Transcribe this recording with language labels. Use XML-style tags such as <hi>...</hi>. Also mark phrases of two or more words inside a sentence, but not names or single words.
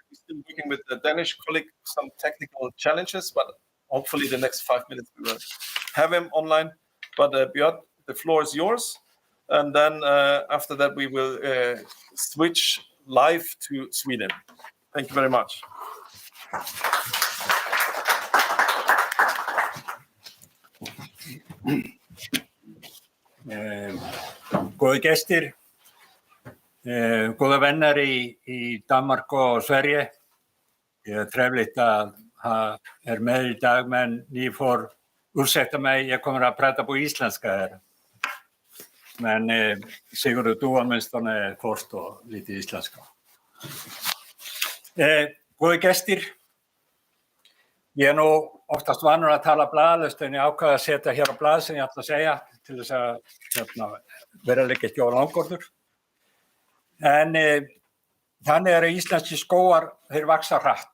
<en>We're still working with the Danish colleague, some technical challenges, but hopefully the next 5 minutes we will have him online. But Björn, the floor is yours. And then after that, we will switch live to Sweden. Thank you very much.</en> <is>Góði gestir,</is> <sv>góða vänner i Danmark och Sverige. Det är trevligt att ha med i dag, men ni får ursäkta mig, jag kommer att prata på isländska här. Men Sigurður, du åtminstone förstår lite isländska.</sv> <is>Góði gestir, ég nog oftast vanur að tala blaðlaust, en ég ákvað að setja hér á blað sem ég ætla að segja til þess að vera ekki langorður. En þannig að íslenski skógar, þeir vaksa hratt.</is>